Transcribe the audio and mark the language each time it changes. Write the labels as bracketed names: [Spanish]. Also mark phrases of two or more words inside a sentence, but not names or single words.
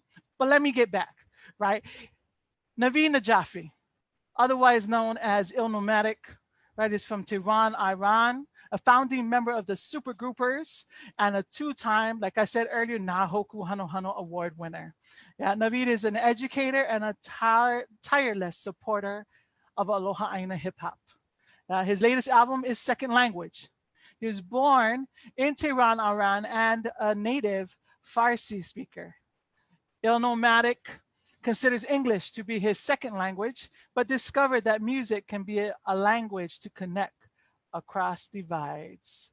[English] But let me get back, right? Naveed Najafi, otherwise known as Illnomatic, right, is from Tehran, Iran, a founding member of the Super Groupers, and a two-time, like I said earlier, Nā Hanohano Award winner. Yeah, Naveed is an educator and a tireless supporter of [Hawaiian] Aloha ʻāina [English] hip hop. His latest album is Second Language. He was born in Tehran, Iran, and a native Farsi speaker. Illnomatic considers English to be his second language, but discovered that music can be a language to connect across divides.